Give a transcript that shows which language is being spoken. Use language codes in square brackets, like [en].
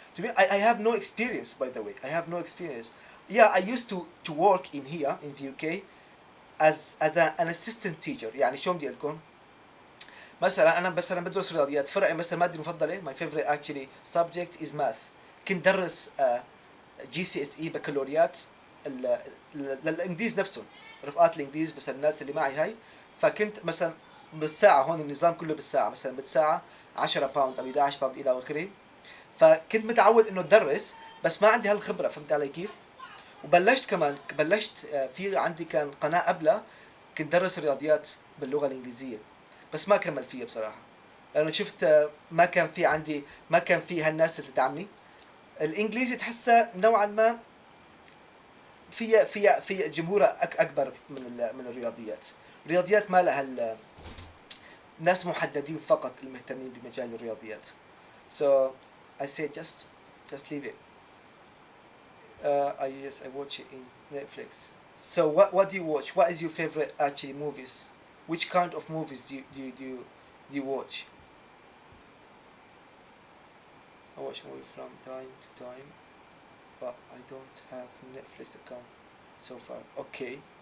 [en] To me, I have no experience, by the way. I have no experience. Yeah, I used to work in here in the UK as an assistant teacher. [ar] يعني شو بدي أقول لكم؟ مثلا أنا بدرس رياضيات، فرعي مثلا مادتي المفضلة [en] my favorite actually subject is math. [ar] كنت درس GCSE بكالوريات للإنجليز نفسهم، رفقات الإنجليز، بس الناس اللي معي هاي. فكنت مثلا بالساعة، هون النظام كله بالساعة، مثلا بالساعة 10 باوند أو 11 باوند إلى آخره. فكنت متعود إنه أدرس، بس ما عندي هالخبرة. فهمت علي كيف؟ وبلشت كمان في عندي كان قناة قبلها كنت درس رياضيات باللغة الإنجليزية، بس ما كمل فيها بصراحة، لأنه شفت ما كان في هالناس اللي تدعمني. الإنجليزي تحسها نوعا ما في جمهورها أكبر من الرياضيات. الرياضيات ما لها ناس محددين فقط المهتمين بمجال الرياضيات. [en] So I say just leave it. Yes, I watch it in Netflix. So what do you watch? What is your favorite actually movies? Which kind of movies do you watch? I watch movies from time to time, but I don't have Netflix account so far. Okay.